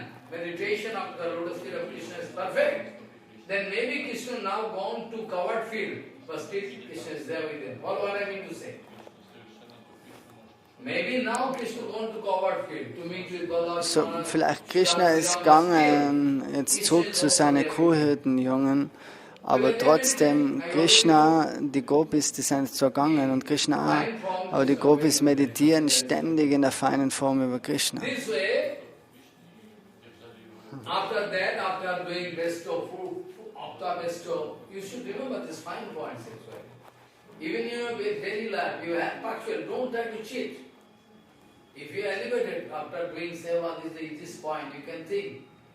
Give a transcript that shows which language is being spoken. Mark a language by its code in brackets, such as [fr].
[en] Meditation of the lotus feet of Krishna is perfect, then maybe Krishna now gone to covered field, but still Krishna is there with them. What I mean to say? Maybe now Krishna gone to covered field to meet with Balaram. [de] So, vielleicht Krishna ist gegangen jetzt zurück zu seinen Kuhhirtenjungen, aber trotzdem Krishna, die Gopis, die sind zwar gegangen und Krishna auch, aber die Gopis meditieren ständig in der feinen Form über Krishna. [en] After that, after doing besto, after besto, you should remember this fine points actually. Even in your daily life, you have punctual, don't try to cheat. If you are elevated after doing seva, this point, you can think.